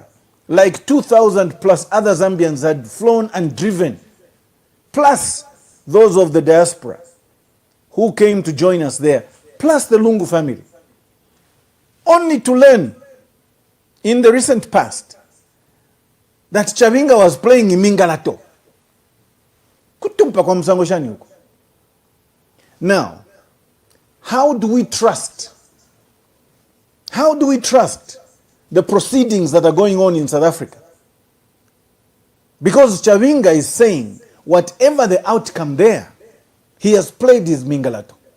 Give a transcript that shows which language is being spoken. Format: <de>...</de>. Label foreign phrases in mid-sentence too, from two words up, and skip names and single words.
<en>Like 2,000 plus other Zambians had flown and driven, plus those of the diaspora who came to join us there, plus the Lungu family. Only to learn in the recent past that Chavinga was playing imingalato.</en> <bem>Kutumpa kwa msango shani huko.</bem> <en>Now, how do we trust? How do we trust the proceedings that are going on in South Africa? Because Chavinga is saying, whatever the outcome there, he has played his mingalato.</en>